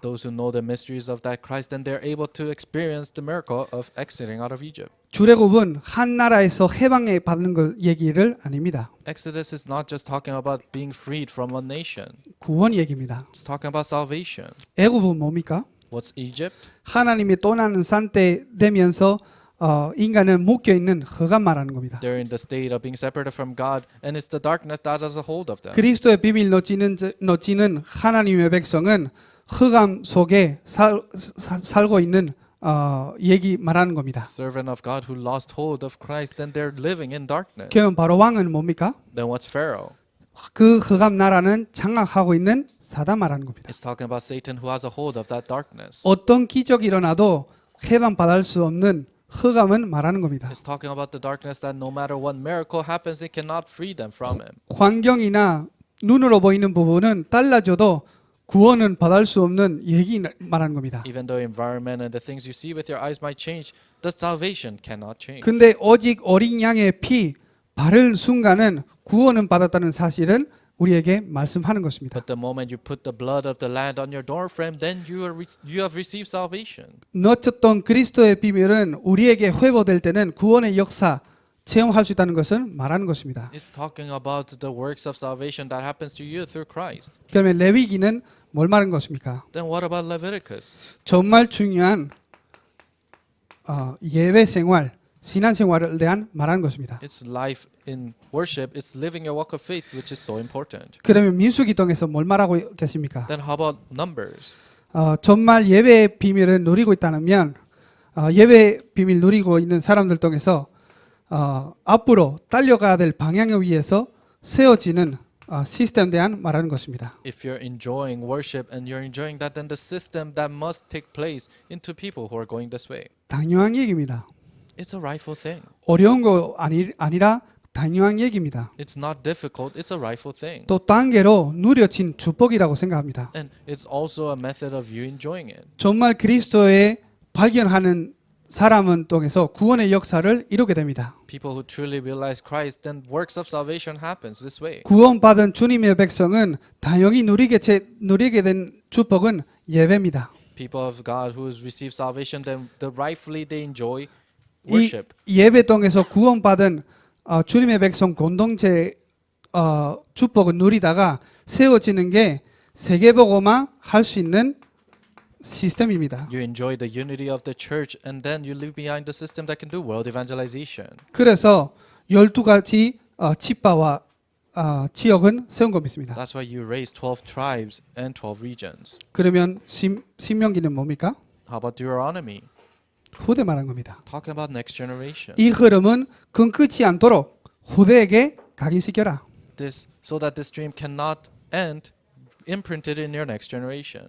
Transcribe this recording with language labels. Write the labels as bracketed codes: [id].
[en] Those who know the mysteries of that Christ, then they're able to experience the miracle of exiting out of Egypt. [ko] 출애굽은 한 나라에서 해방해 받는 것 얘기를 아닙니다. [en] Exodus is not just talking about being freed from one nation. [ko] 구원 얘기입니다. [en] It's talking about salvation. [ko] 애굽은 뭡니까? [en] What's Egypt? [ko] 하나님이 떠나는 산때 되면서 인간은 묶여 있는 흑암 말하는 겁니다. [en] They're in the state of being separated from God, and it's the darkness that has a hold of them. [ko] 그리스도의 비밀 놓치는 하나님의 백성은 흑암 속에 살고 있는 얘기 말하는 겁니다. [en] Servant of God who lost hold of Christ, then they're living in darkness. [ko] 그럼 바로 왕은 뭡니까? [en] Then what's Pharaoh? [ko] 그 흑암 나라는 장악하고 있는 사단 말하는 겁니다. [en] It's talking about Satan who has a hold of that darkness. [ko] 어떤 기적이 일어나도 해방 받을 수 없는 흑암은 말하는 겁니다. [en] It's talking about the darkness that no matter what miracle happens, it cannot free them from him. [ko] 환경이나 눈으로 보이는 부분은 달라져도 구원은 받을 수 없는 얘기 말하는 겁니다. [en] Even though environment and the things you see with your eyes might change, the salvation cannot change. [ko] 근데 오직 어린 양의 피 바를 순간은 구원은 받았다는 사실은 우리에게 말씀하는 것입니다. [en] But the moment you put the blood of the lamb on your door frame, then you have received salvation. [ko] 놓쳤던 그리스도의 비밀은 우리에게 회복될 때는 구원의 역사 체험할 수 있다는 것을 말하는 것입니다. [en] It's talking about the works of salvation that happens to you through Christ. [ko] 그러면 레위기는 뭘 말하는 것입니까? [en] Then what about Leviticus? [ko] 정말 중요한 예배 생활, 신앙 생활을 대한 말하는 것입니다. [en] It's life in worship. It's living your walk of faith, which is so important. [ko] 그러면 민수기동에서 뭘 말하고 계십니까? [en] Then how about Numbers? [ko] 정말 예배의 비밀을 누리고 있다면 예배 비밀 누리고 있는 사람들 통해서 앞으로 달려가야 될 방향을 위해서 세워지는 시스템에 대한 말하는 것입니다. [en] If you're enjoying worship and you're enjoying that, then the system that must take place into people who are going this way. [ko] 당연한 얘기입니다. [en] It's a rightful thing. [ko] 어려운 거 아니라 당연한 얘기입니다. [en] It's not difficult. It's a rightful thing. [ko] 또 단계로 누려진 축복이라고 생각합니다. [en] And it's also a method of you enjoying it. [ko] 정말 그리스도의 발견하는 사람은 통해서 구원의 역사를 이루게 됩니다. [en] People who truly realize Christ, then works of salvation happens this way. [ko] 구원받은 주님의 백성은 당연히 누리게 된 축복은 예배입니다. [en] People of God who has received salvation, then rightfully they enjoy [ko] 이 [en] worship. [ko] 예배 통해서 구원받은 주님의 백성 공동체 축복을 누리다가 세워지는 게 세계복음화 할 수 있는 시스템입니다. [en] You enjoy the unity of the church, and then you live behind the system that can do world evangelization. [ko] 그래서 12가지 지파와 지역은 세운 겁니다. [en] That's why you raise 12 tribes and 12 regions. [ko] 그러면 신명기는 뭡니까? [en] How about Deuteronomy? [ko] 후대 말한 겁니다. [en] Talking about next generation. [ko] 이 흐름은 끊기지 않도록 후대에게 각인시켜라. [en] This so that this dream cannot end, imprinted in your next generation.